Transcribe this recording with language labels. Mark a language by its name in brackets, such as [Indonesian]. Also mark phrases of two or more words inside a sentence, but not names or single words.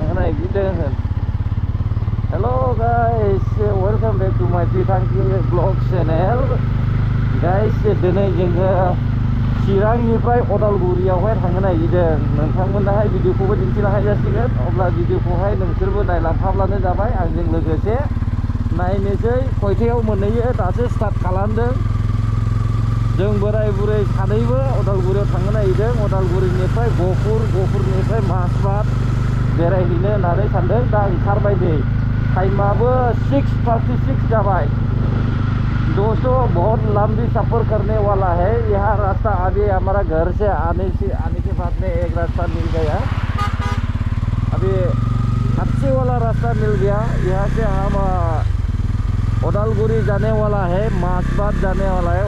[Bodo] nagiren. [English] Hello guys, welcome back to my Pitangki vlog channel. Guys, [Bodo] दिनै जोङो चिरांनिफ्राय अदालगुरियावहाय थांनो नागिरदों. नोंथांमोनहाय भिडिअखौबो दिन्थिनो जासिगोन. अब्ला भिडिअखौहाय नोंसोरबो नायलांफाब्लानो जाबाय आंजों लोगोसे. नायनोसै खयथायाव मोनहैयो, दासो स्टार्ट खालामदों. जों बोराय बुरै सानैबो अदालगुरियाव थांनो नागिरदों. अदालगुरिनिफ्राय गफुरनिफ्राय माजबाद बेरायहैनो होननानै सानदों. दा ओंखारबाय नै, टाइमाबो 6:36 जाबाय. [Hindi] दोस्तों बहुत लंबी सफ़र करने वाला है. यहाँ रास्ता अभी हमारा घर से आने के बाद में एक रास्ता मिल गया. अभी अच्छे वाला रास्ता मिल गया. यहाँ से हम अदालगुरी जाने वाला है, माजबाद जाने वाला है.